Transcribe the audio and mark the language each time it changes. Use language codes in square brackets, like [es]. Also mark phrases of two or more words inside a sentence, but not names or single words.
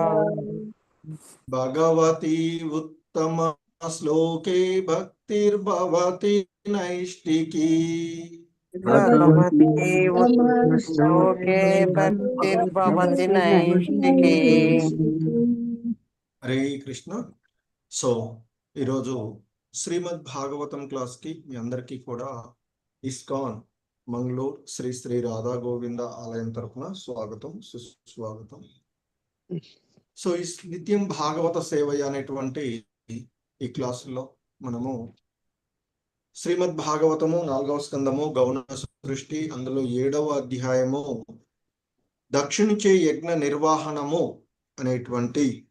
[sa] भगवती उत्तम श्लोके भक्तिर्भवति नैष्टिकी। भगवती श्लोके भक्तिर्भवति नैष्टिकी। [te] హరే కృష్ణ. సో ఈరోజు శ్రీమద్ భాగవతం క్లాస్ కి మీ అందరికీ కూడా ఇస్కాన్ మంగళూరు శ్రీ శ్రీ రాధా గోవింద ఆలయం తరఫున స్వాగతం సుస్వాగతం. సో ఈ నిత్యం భాగవత సేవయ్య అనేటువంటి ఈ క్లాసుల్లో మనము శ్రీమద్ భాగవతము 4వ స్కందము గౌణ సృష్టి, అందులో 7వ అధ్యాయము దక్షిణించే యజ్ఞ నిర్వహణము అనేటువంటి